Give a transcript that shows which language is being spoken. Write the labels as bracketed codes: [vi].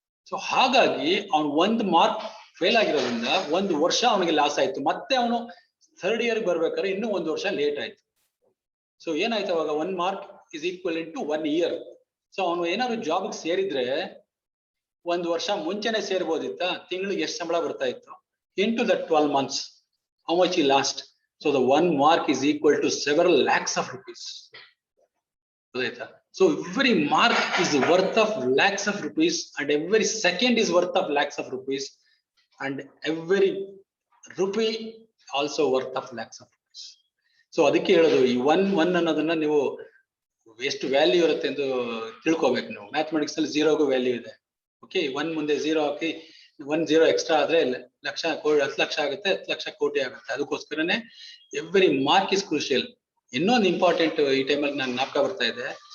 [kn] So ಹಾಗಾಗಿ ಅವ್ನು 1 mark fail ಆಗಿರೋದ್ರಿಂದ 1 ವರ್ಷ ಅವನಿಗೆ ಲಾಸ್ ಆಯ್ತು. ಮತ್ತೆ ಅವನು 3rd ಇಯರ್ ಬರ್ಬೇಕಾದ್ರೆ ಇನ್ನೂ 1 ವರ್ಷ ಲೇಟ್ ಆಯ್ತು. ಸೊ ಏನಾಯ್ತು ಅವಾಗ 1 mark [en] is equal to [kn] 1 year. So ಅವನು ಏನಾದ್ರು ಜಾಬ್ಗೆ ಸೇರಿದ್ರೆ 1 ವರ್ಷ ಮುಂಚೆನೆ ಸೇರ್ಬೋದಿತ್ತ. ತಿಂಗಳಿಗೆ ಎಷ್ಟು ಸಂಬಳ ಬರ್ತಾ ಇತ್ತು [en] into the 12 months how much he lost. So the 1 mark is equal to several lakhs of rupees. So every mark is worth of lakhs of rupees, and every second is worth of lakhs of rupees, and every rupee also worth of lakhs of rupees. [kn] So ಅದಕ್ಕೆ ಹೇಳೋದು ಈ 1 ಅನ್ನೋದನ್ನ ನೀವು ಎಷ್ಟು value ಇರುತ್ತೆ ಎಂದು ತಿಳ್ಕೊಬೇಕು. ನೀವು ಮ್ಯಾಥಮೆಟಿಕ್ಸ್ ಅಲ್ಲಿ 0ಗೂ ವ್ಯಾಲ್ಯೂ ಇದೆ. ಓಕೆ, 1 ಮುಂದೆ 0 ಹಾಕಿ 1 0 ಎಕ್ಸ್ಟ್ರಾ ಆದ್ರೆ 10 ಲಕ್ಷ ಆಗುತ್ತೆ, 10 ಲಕ್ಷ ಕೋಟಿ ಆಗುತ್ತೆ. ಅದಕ್ಕೋಸ್ಕರನೇ [en] Every mark is crucial. [kn] ಇನ್ನೊಂದು ಇಂಪಾರ್ಟೆಂಟ್ ಈ ಟೈಮಲ್ಲಿ ನಾನು ಜ್ಞಾಪಕ ಬರ್ತಾ ಇದೆ.